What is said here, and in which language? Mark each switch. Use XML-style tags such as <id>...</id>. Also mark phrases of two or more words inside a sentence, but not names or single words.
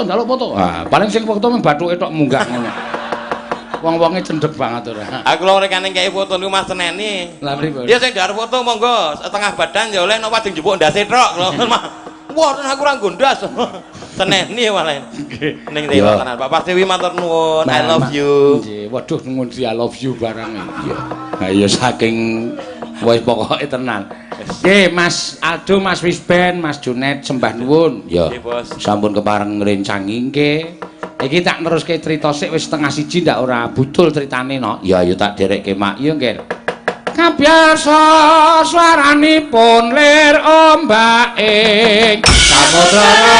<jv>Ah, paling sing foto mung bathuke tok munggah ngono. Wong-wonge cendhek banget ora. Aku lho rekane kei foto niku Mas Teneni. Lah mriko. Ya sing ndar foto monggo setengah badan ya oleh napa njupuk ndase tok lho. Wah, aku ora nggondas. Teneni malah. Ning dewa tenan. Pak Prastiwi matur nuwun.</jv> <en>I love you.</en> <jv>Nggih, waduh ngunci</jv> <en>I love you</en> <jv>barang iki. Ha ya saking wis pokoke tenan. Nggih, Mas Aldo, Mas Wisben, Mas Junet sembah nuwun. Ya. Sampun kepareng ngrencangi nggih. Iki tak neruske crita sik wis setengah siji ndak ora budul critane no. Ya ayo tak derekke mak yo nggih. Kabiasa swaranipun lir ombak ing samudra.</jv>